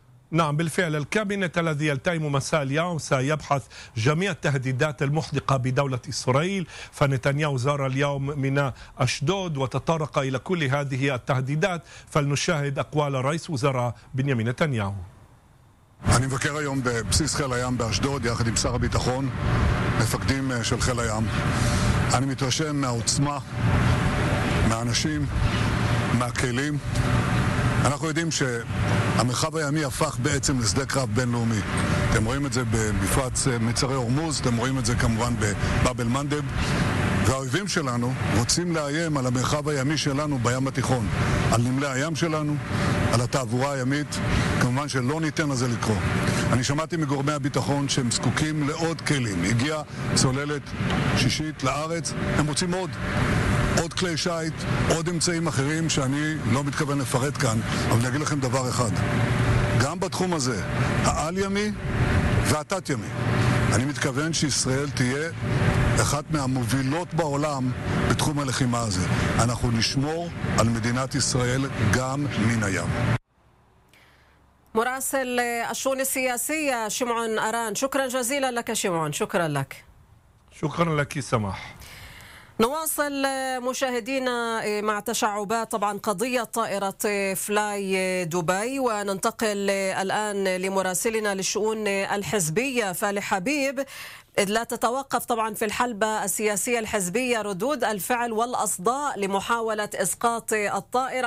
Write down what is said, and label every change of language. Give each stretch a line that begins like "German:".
Arabic: نعم, بالفعل الكابينت الذي يلتئم مساء اليوم سيبحث جميع التهديدات المحدقة بدولة إسرائيل, فنتنياهو زار اليوم ميناء أشدود وتطرق إلى كل هذه التهديدات, فلنشاهد أقوال رئيس وزراء بنيامين نتنياهو.
Hebrew: אני מבקר היום בבסיס חיל הים באשדוד יחד עם שר הביטחון, מפקדים של חיל הים. אני מתרשם מהעוצמה, מהאנשים, מהכלים. אנחנו יודעים שהמרחב הימי הפך בעצם לשדה קרב בינלאומי. אתם רואים את זה במפרץ מצרי הורמוז, אתם רואים את זה כמובן בבאבל מנדב. והאויבים שלנו רוצים לאיים על המרחב הימי שלנו בים התיכון, על נמלי הים שלנו, על התעבורה הימית, כמובן שלא ניתן לזה לקרות. אני שמעתי מגורמי הביטחון שהם זקוקים לעוד כלים. הגיעה צוללת שישית לארץ, הם רוצים עוד כלי שיט, עוד אמצעים אחרים שאני לא מתכוון לפרט כאן, אבל אני אגיד לכם דבר אחד. גם בתחום הזה, העל ימי והתת ימי, אני מתכוון שישראל תהיה אחת מהמובילות בעולם בתחום הלחימה הזה. אנחנו נשמור על מדינת ישראל גם מן הים.
Arabic: مراسل الشؤون السياسية شمعون أران, شكرا جزيلا لك شمعون. شكرا لك. شكرا لك سماح. نواصل مشاهدينا مع تشعبات طبعا قضية طائرة فلاي دبي, وننتقل الآن لمراسلنا للشؤون الحزبية فالي حبيب, إذ لا تتوقف طبعا في الحلبة السياسية الحزبية ردود الفعل والأصداء لمحاولة إسقاط الطائرة.